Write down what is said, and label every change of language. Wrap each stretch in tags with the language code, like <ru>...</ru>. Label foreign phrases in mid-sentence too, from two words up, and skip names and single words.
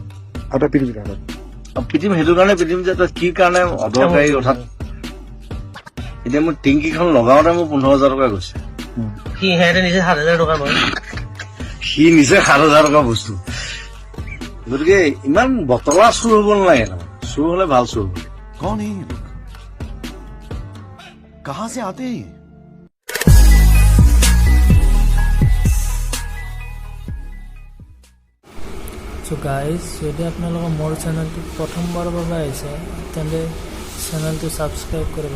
<as>পিটিম সেইটো কাৰণে পিটিম যে তই কি কাৰণে অদৰকাৰী কথাত। এতিয়া মোৰ টেংকিখন লগাওতে মোৰ 15,000 টকা গৈছে। সি নিজে 7,000 টকা লয়। সি নিছে 7,000 টকা বস্তু। গতিকে ইমান বতলা চুৰ হব নালাগে, চুৰ হলে ভাল চুৰ হব।</as> <hi>कौन है ये लोग? कहां से आते हैं?</hi> <en>So guys,</en> <as>যদি আপোনালোকে মোৰ চেনেলটো প্ৰথমবাৰৰ বাবে আহিছে তেন্তে চেনেলটো ছাবস্ক্ৰাইব কৰিব।</as>